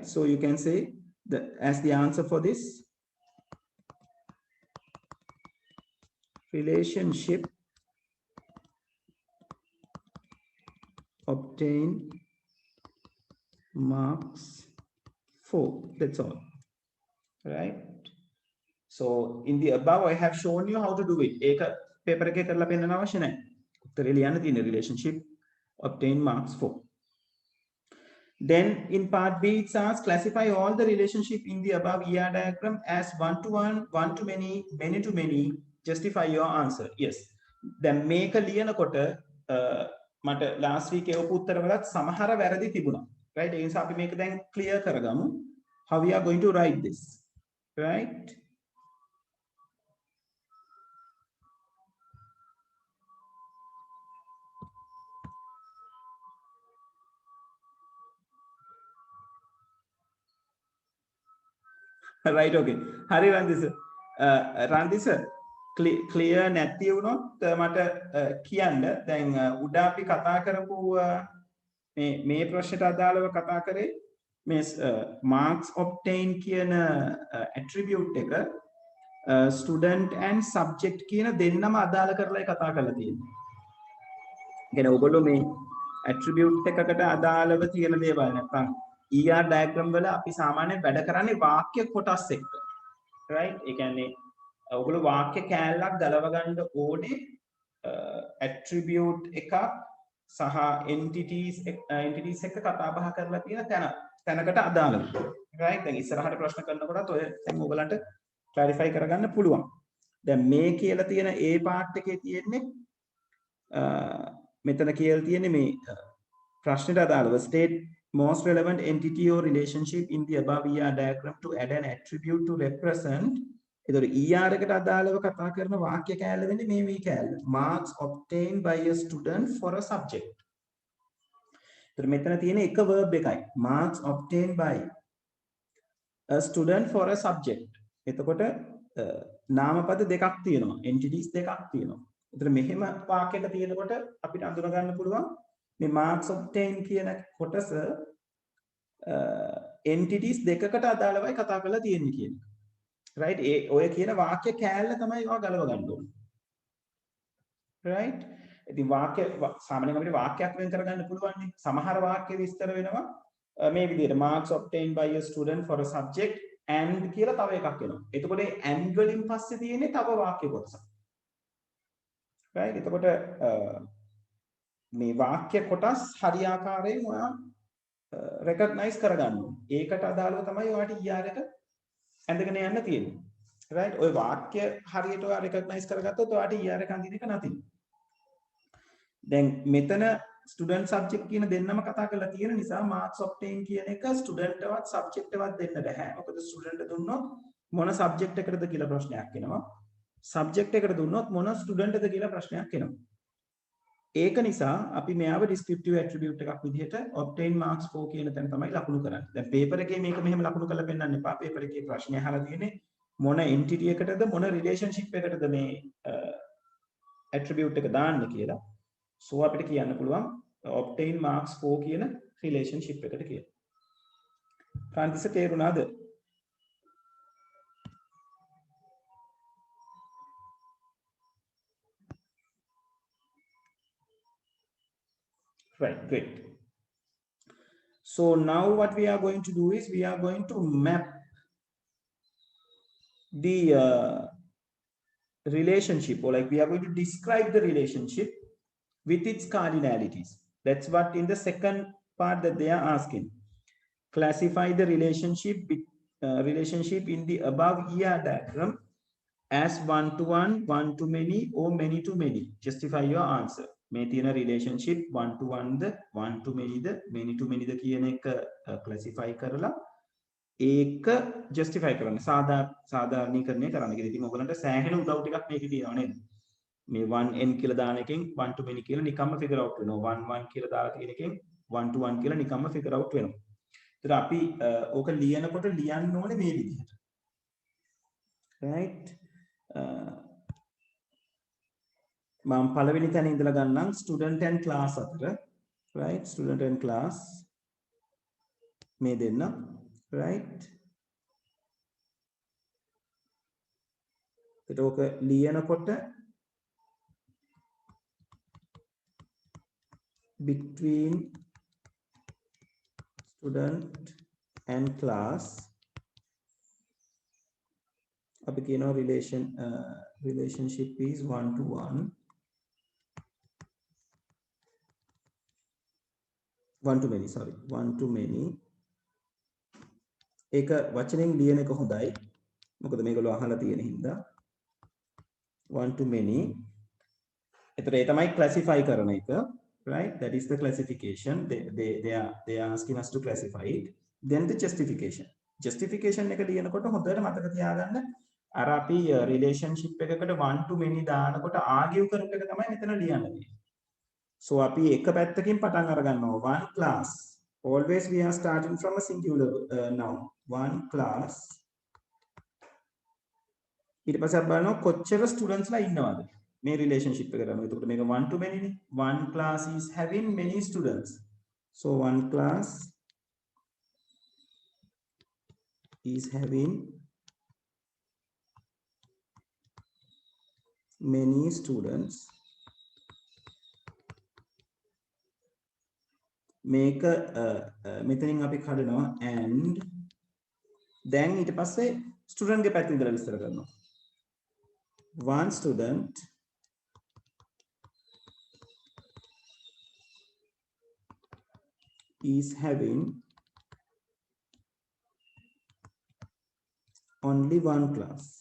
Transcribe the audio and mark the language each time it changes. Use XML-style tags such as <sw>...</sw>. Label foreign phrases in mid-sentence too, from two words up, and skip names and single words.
<en>So you can say that as the answer for this, relationship obtain marks for, that's all, right? So in the above, I have shown you how to do it.</en> <si>Eka paper එකේ කරලා පෙන්නන්න අවශ්‍ය නැහැ. උත්තරේ ලියන්න තියෙන</si> <en>relationship obtain marks for. Then in part B, it says classify all the relationship in the above ER diagram as one-to-one, one-to-many, many-to-many. Justify your answer. Yes. Then</en> <si>මේක ලියනකොට මට</si> <en>last week</en> <si>එවපු උත්තරවලත් සමහර වැරදි තිබුණා. Right? ඒ නිසා අපි මේක දැන් clear කරගමු.</si> <en>How we are going to write this. Right? Right, okay.</en> <si>Hari Randhi sir, clear නැති වුණොත් මට කියන්න. දැන් උඩ අපි කතා කරපු මේ ප්‍රශ්නට අදාළව කතා කරේ මේ</si> <en>marks obtain</en> <si>කියන attribute එක</si> <en>student and subject</en> <si>කියන දෙන්නම අදාළ කරලායි කතා කරලා තියෙන්නේ. කියන්නේ ඔයගොල්ලෝ මේ attribute එකකට අදාළව තියෙන දේවල් නැත්නම්</si> <en>ER diagram</en> <si>වල අපි සාමාන්‍යයෙන් වැඩ කරන්නේ වාක්‍ය කොටස් එක්ක. right? ඒ කියන්නේ ඔයගොල්ලෝ වාක්‍ය කෑල්ලක් ගලව ගන්න ඕනේ attribute එකක් සහ entities එක කතා බහ කරලා තියෙන තැනකට අදාළව. right? දැන් ඉස්සරහට ප්‍රශ්න කරනකොටත් ඔය දැන් ඔයගලන්ට clarify කරගන්න පුළුවන්. දැන් මේ කියලා තියෙන</si> <en>A part</en> <si>එකේ තියෙන්නේ මෙතන කියලා තියෙන්නේ මේ ප්‍රශ්නෙට අදාළව</si> <en>state most relevant entity or relationship in the above ER diagram to add an attribute to represent.</en> <si>එතකොට ER එකට අදාළව කතා කරන වාක්‍ය කෑල්ල වෙන්නේ මේ කෑල්ල.</si> <en>Marks obtained by a student for a subject.</en> <si>එතකොට මෙතන තියෙන එක verb එකයි.</si> <en>Marks obtained by a student for a subject.</en> <si>එතකොට නාමපද දෙකක් තියෙනවා. entities දෙකක් තියෙනවා. එතකොට මෙහෙම වාක්‍යයක තියෙනකොට අපිට අඳුන ගන්න පුළුවන් මේ</si> <en>marks obtained</en> <si>කියන කොටස entities දෙකකට අදාළවයි කතා කරලා තියෙන්නේ කියන එක. right? ඒ ඔය කියන වාක්‍ය කෑල්ල තමයි ඔයා ගලව ගන්න ඕනේ. right? ඉතින් වාක්‍ය සාමාන්‍යයෙන් අපිට වාක්‍යයක් වෙන් කරගන්න පුළුවන් නේ. සමහර වාක්‍ය විස්තර වෙනවා මේ විදිහට</si> <en>marks obtained by a student for a subject and</en> <si>කියලා තව එකක් එනවා. එතකොට ඒ and වලින් පස්සේ තියෙන්නේ තව වාක්‍ය කොටසක්. right? එතකොට මේ වාක්‍ය කොටස් හරියාකාරයෙන් ඔයා recognize කරගන්න ඕනේ. ඒකට අදාළව තමයි ඔයාට ER එක ඇඳගෙන යන්න තියෙන්නේ. right? ඔය වාක්‍ය හරියට ඔයා recognize කරගත්තොත් ඔයාට ER එක අඳින එක නැතියි. දැන් මෙතන</si> <en>student subject</en> <si>කියන දෙන්නම කතා කරලා තියෙන නිසා</si> <en>marks obtain</en> <si>කියන එක student වත් subject වත් දෙන්න බෑ. මොකද student දුන්නොත් මොන subject එකටද කියලා ප්‍රශ්නයක් එනවා. subject එකට දුන්නොත් මොන student ද කියලා ප්‍රශ්නයක් එනවා. ඒක නිසා අපි මෙයාව</si> <en>descriptive attribute</en> <si>එකක් විදිහට</si> <en>obtain marks for</en> <si>කියන තැන තමයි ලකුණු කරන්නේ. දැන් paper එකේ මේක මෙහෙම ලකුණු කරලා පෙන්නන්න එපා. paper එකේ ප්‍රශ්නය අහලා තියෙන්නේ මොන entity එකටද මොන relationship එකටද මේ attribute එක දාන්න කියලා. so අපිට කියන්න පුළුවන්</si> <en>obtain marks for</en> <si>කියන relationship එකට කියලා. කාන්තිස තේරුණාද?</si> <en>Right, great. So now what we are going to do is we are going to map the relationship, or like we are going to describe the relationship with its cardinalities. That's what in the second part that they are asking. Classify the relationship in the above ER diagram as one to one, one to many, or many to many. Justify your answer.</en> <si>මේ තියෙන relationship</si> <en>one to one</en> <si>ද</si> <en>one to many</en> <si>ද</si> <en>many to many</en> <si>ද කියන එක classify කරලා ඒක justify කරන්න සාධාරණීකරණය කරන්න. ඉතින් ඔයගලන්ට සෑහෙන උදව් ටිකක් මේකේ තියෙනවා නේද? මේ 1n කියලා දාන එකෙන්</si> <en>1 to many</en> <si>කියලා නිකම්ම</si> <en>figure out</en> <si>වෙනවා. 1 1 කියලා දාලා තියෙන එකෙන් 1 to 1 කියලා නිකම්ම</si> <en>figure out</en> <si>වෙනවා. ඒතර අපි ඕක ලියනකොට ලියන්න ඕනේ මේ විදිහට. right? මම පළවෙනි තැන ඉඳලා ගන්නම්</si> <en>student and class</en> <si>අතර. right?</si> <en>student and class</en> <si>මේ දෙන්න. right? ඒකට ඕක ලියනකොට</si> <en>between student and class</en> <si>අපි කියනවා</si> <en>relationship is one to one one to many sorry one to many</en> <si>ඒක වචනෙන් ලියන එක හොඳයි මොකද මේගොල්ලෝ අහලා තියෙන හින්දා</si> <en>one to many</en> <si>එතකොට ඒ තමයි</si> <en>classify</en> <si>කරන එක</si> <en>right that is the classification they are asking us to classify it then the justification</en> <si>එක ලියනකොට හොඳට මතක තියාගන්න අර අපි relationship එකකට</si> <en>one to many</en> <si>දානකොට argue කරපු එක තමයි මෙතන ලියන්න තියෙන්නේ so අපි එක පැත්තකින් පටන් අර ගන්නවා</si> <en>one class always we are starting from a singular noun one class</en> <si>ඊට පස්සේ අපි බලනවා කොච්චර students ලා ඉන්නවද මේ relationship එකට අනුව. එතකොට මේක one to many නේ.</si> <en>One class is having many students. So one class is having many students.</en> <si>මේක මෙතනින් අපි කඩනවා</si> <en>and then</en> <si>ඊට පස්සේ student ගේ පැත්තෙන් ඉඳලා විස්තර කරනවා.</si> <en>One student is having only one class.</en>